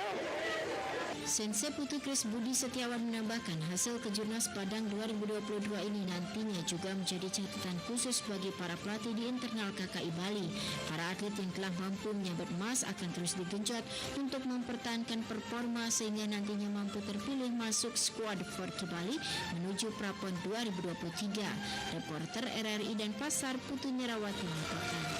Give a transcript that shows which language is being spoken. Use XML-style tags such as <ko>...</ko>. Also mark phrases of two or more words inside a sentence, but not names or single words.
<id>Sensei Putu Kris Budi Setiawan menambahkan hasil Kejurnas Padang 2022 ini nantinya juga menjadi catatan khusus bagi para pelatih di internal KKI Bali. Para atlet yang telah mampu menyabet emas akan terus digenjot untuk mempertahankan performa sehingga nantinya mampu terpilih masuk skuad Forky Bali menuju Prapon 2023. Reporter RRI Denpasar Putu Nirawati melaporkan.</id>